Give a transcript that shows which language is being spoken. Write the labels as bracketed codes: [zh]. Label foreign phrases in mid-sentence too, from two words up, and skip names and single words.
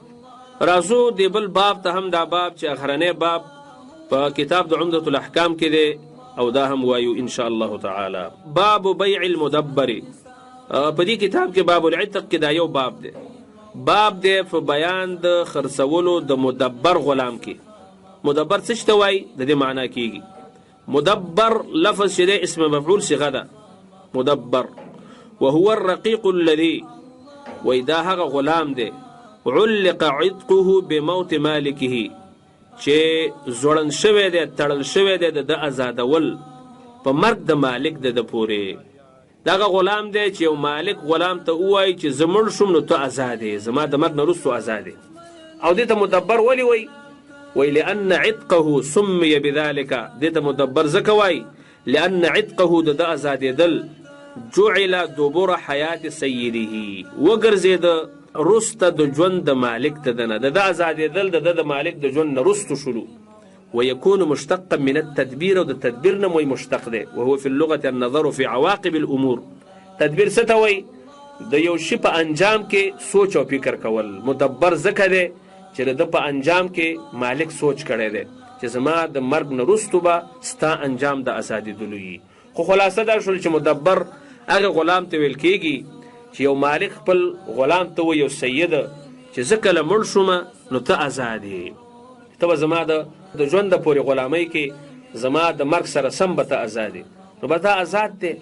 [ps] راځو دې بل باب ته هم، دا باب چې اخرنی باب په کتاب د عمدة الاحکام کې دی، او دا هم وایو [ar] ان شاء الله تعالی. باب بیع المدبر. [ps] په دې کتاب کې [ar] باب العتق [ps] کې دا یو باب دی. باب دی په بیان د خرڅولو د مدبر غلام کې. مدبر څه ته وایي د دې معنا کېږي. مدبر لفظ چې دی اسم مفعول صيغه ده مدبر، [ar] وهو الرقيق الذي، [ps] وای دا هغه غلام دی [ar] علق عتقه بموت مالکه [ps] چې زوړن شوی دی، تړل شوی دی د آزادول په مرګ د مالک د پورې. دغه غلام دی چې یو مالک غلام ته ووایي چې زه مړ شوم نو ته آزاد یې، زما د مرګ نه وروستو آزاد یې. او دې ته مدبر ولې وایي؟ [ar] وی لأن عتقه سمي بذلك، [ps] دې ته مدبر ځکه وایي [ar] لأن عتقه [ps] د آزادېدل [ar] جعل دبر حیات سیده، [ps] وګرځېده رسته د ژوند د مالک ته دنه د آزادېدل د مالک د ژوند نه رستو شروع. [ar] ويكون مشتقا من التدبير، [ps] او د تدبیر نه مشتق دی. [ar] وهو في اللغة النظر في عواقب الامور. [ps] تدبیر څه ته وایي؟ د یو شي په انجام کې سوچ او فکر کول. مدبر ځکه دی چې د په انجام کې مالک سوچ کړی دی چې زما د مرګ نه رستو به ستا انجام د آزادېدلو وي. خو خلاصه دا شول چې مدبر هغه غلام ته ویل کېږي چې یو مالک خپل غلام ته وایي، یو سید چې زه کله مړ شومه نو ته آزاد یې، ته به زما د ژوند د پورې غلامۍ کې زما د مرګ سره سم به ته آزاد یې، نو به ته آزاد دی.